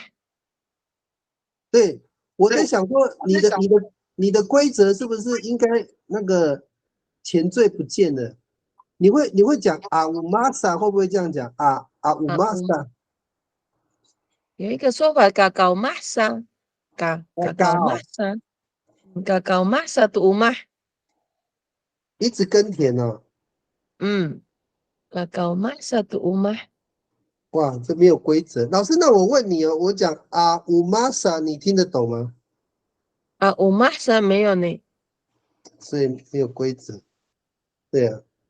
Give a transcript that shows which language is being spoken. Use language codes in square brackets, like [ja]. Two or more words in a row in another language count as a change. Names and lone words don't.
[zh] 对，我在想说你的规则是不是应该那个前缀不见了？你会讲啊乌玛萨，会不会这样讲啊乌玛萨？有一个说法 ， [ami] Kakao masa， Kakao masa， Kakao masa [zh] 读吗？一直耕田哦。嗯 ， [ami] Kakao masa [zh] 读吗？哇，这没有规则。老师，那我问你哦，我讲啊乌玛萨，你听得懂吗？啊，乌 masa 没有呢。所以没有规则。对啊，